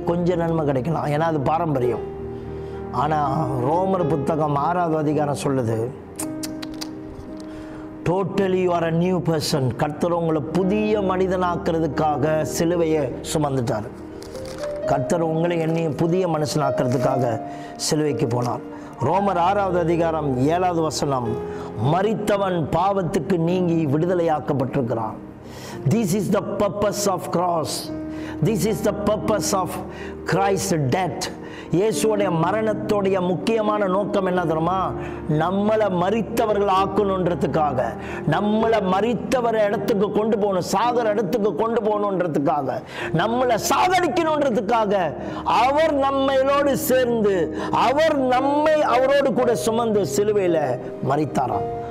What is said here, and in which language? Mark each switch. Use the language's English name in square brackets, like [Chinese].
[Tamil] கொஞ்சம் நன்மை கிடைக்கலாம், ஏன்னா அது பாரம்பரியம். ஆனால் ரோமர் புத்தகம் 6வது அதிகாரம் சொல்லுது, [English] Totally you are a new person. [Tamil] கர்த்தர் உங்களை புதிய மனிதனாக்குறதுக்காக சிலுவையை சுமந்துட்டார். கர்த்தர் உங்களை என்னையும் புதிய மனுஷனாக்கிறதுக்காக சிலுவைக்கு போனார். ரோமர் 6வது அதிகாரம் 7வது வசனம், மரித்தவன் பாவத்துக்கு நீங்கி விடுதலையாக்கப்பட்டிருக்கிறான். [English] This is the purpose of cross. This is the purpose of Christ's death. [Tamil] இயேசுவோடைய மரணத்தோடைய முக்கியமான நோக்கம் என்ன தெரியுமா? நம்மளை மரித்தவர்கள் ஆக்கணுன்றதுக்காக, நம்மளை மரித்தவர இடத்துக்கு கொண்டு போகணும், சாகர இடத்துக்கு கொண்டு போகணுன்றதுக்காக, நம்மளை சாகடிக்கணுன்றதுக்காக அவர் நம்மளோடு சேர்ந்து, அவர் நம்மை அவரோடு கூட சுமந்து சிலுவையில் மரித்தாராம்.